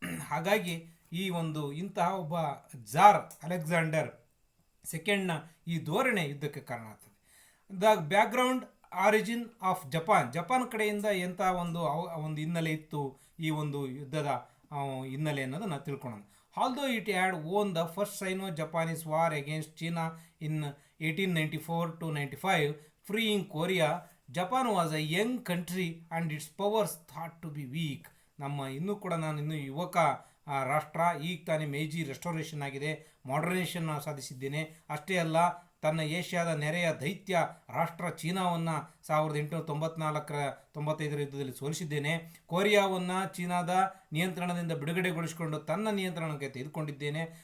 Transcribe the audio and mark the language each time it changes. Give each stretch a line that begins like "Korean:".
Kannada: ಹಾಗಾಗಿ ಈ ಇಂತಹ ಒಬ್ಬ ಝಾರ್ ಅಲೆಕ್ಸಾಂಡರ್ ಸೆಕೆಂಡ್ನ ಈ ಧೋರಣೆ ಯುದ್ಧಕ್ಕೆ ಕಾರಣ ಆಗ್ತದೆ.
English: the background origin of Japan
Kannada: ಕಡೆಯಿಂದ ಎಂಥ ಒಂದು ಹಿನ್ನೆಲೆ ಇತ್ತು ಈ ಒಂದು ಯುದ್ಧದ ಹಿನ್ನೆಲೆ ಅನ್ನೋದನ್ನು ತಿಳ್ಕೊಳ್ಳೋಣ.
English: Although it had won the first Sino-Japanese war against China in 1894-95, freeing Korea, Japan was a young country and its powers thought to be weak.
Kannada: ನಾನು ಯುವಕ ರಾಷ್ಟ್ರ. ಈಗ ತಾನೇ ಮೇಜಿ ರೆಸ್ಟೋರೇಷನ್ ಆಗಿದೆ, ಮಾಡರ್ನೇಷನ್ ಸಾಧಿಸಿದ್ದೇನೆ. ಅಷ್ಟೇ ಅಲ್ಲ, ತನ್ನ ಏಷ್ಯಾದ ನೆರೆಯ ದೈತ್ಯ ರಾಷ್ಟ್ರ ಚೀನಾವನ್ನು 1894-95 ಯುದ್ಧದಲ್ಲಿ ಸೋಲಿಸಿದ್ದೇನೆ. ಕೊರಿಯಾವನ್ನು ಚೀನಾದ ನಿಯಂತ್ರಣದಿಂದ ಬಿಡುಗಡೆಗೊಳಿಸಿಕೊಂಡು ತನ್ನ ನಿಯಂತ್ರಣಕ್ಕೆ ತೆಗೆದುಕೊಂಡಿದ್ದೇನೆ.